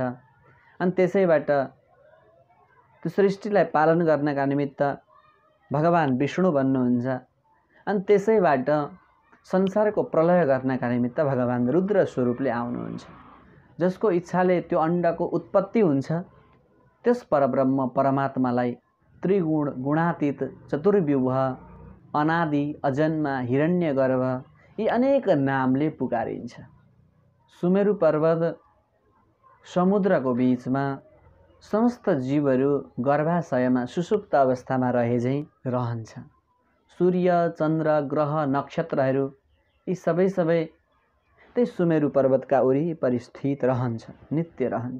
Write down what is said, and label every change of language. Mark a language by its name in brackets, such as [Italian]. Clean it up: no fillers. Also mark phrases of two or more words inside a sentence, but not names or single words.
[Nepali] अनि त्यसैबाट त्यो सृष्टिलाई पालन गर्नका निमित्त भगवान् विष्णु बन्नुहुन्छ। अनि त्यसैबाट संसारको प्रलय गर्नका निमित्त भगवान् रुद्र स्वरूपले आउनुहुन्छ। जसको इच्छाले त्यो अण्डको उत्पत्ति हुन्छ, त्यस परब्रह्म परमात्मालाई त्रिगुण, गुणातीत, चतुर्व्यूह, अनादि, अजन्मा, हिरण्यगर्भ यी अनेक नामले पुकारिन्छ। सुमेरु पर्वत समुद्रको बीचमा समस्त जीवहरू गर्भाशयमा सुसुप्त अवस्थामा रहे झैँ रहन्छ। सूर्य, चन्द्र, ग्रह, नक्षत्रहरू यी सबै त्यही सुमेरु पर्वतका वरिपरि स्थित रहन्छ, नित्य रहन्छ।